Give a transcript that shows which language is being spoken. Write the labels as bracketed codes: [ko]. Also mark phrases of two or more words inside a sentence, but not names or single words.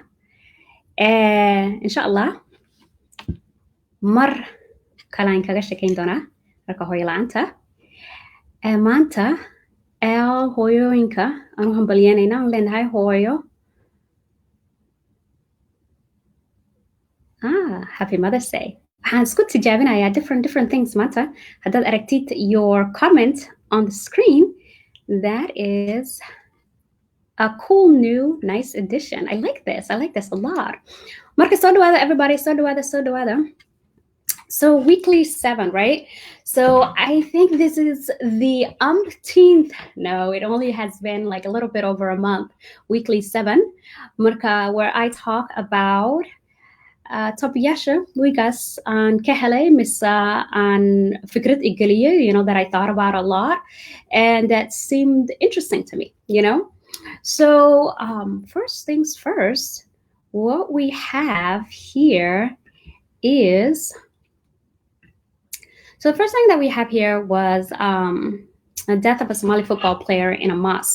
[ar] Insha Allah [so] mar kale aan kaga sheekayn doonaa marka hooyo la'aanta. Maanta hooyooyinka aan u hambalyeynayna aan leenahay hooyo. [en] Happy Mother's Day. [so] Waxaan isku tijaabinayaa [en] different things [so] maanta. Haddaad aragtid [en] your comment on the screen, that is a cool new nice addition. I like this a lot. [so] Marka soo dhawaada everybody, soo dhawaada. [en] So weekly 7, right? So I think this is the umpteenth. No, it only has been like a little bit over a month. [so] Weekly 7, marka, [en] where I talk about [so] topiyaasha wiigaas aan ka helay mise aan fikrad igeliye, [en] that I thought about a lot and that seemed interesting to me, So first things first, what we have here is, so the first thing that we have here was the death of a Somali football player in a mosque.